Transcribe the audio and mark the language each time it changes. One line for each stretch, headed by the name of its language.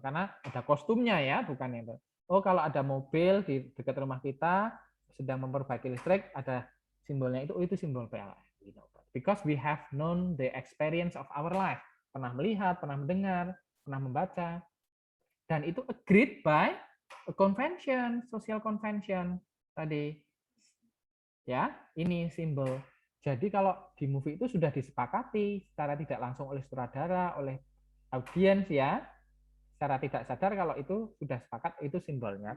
Indonesian: Karena ada kostumnya ya, bukan itu. Oh, kalau ada mobil di dekat rumah kita, sedang memperbaiki listrik, ada simbolnya itu, oh, itu simbol PLN.
English: Because we have known the experience of our life.
Indonesian: Pernah melihat, pernah mendengar, pernah membaca. Dan itu
English: agreed by a convention, social convention tadi.
Indonesian: Ya, ini simbol. Jadi kalau di movie itu sudah disepakati secara tidak langsung oleh sutradara, oleh audiens ya, secara tidak sadar kalau itu sudah sepakat itu simbolnya.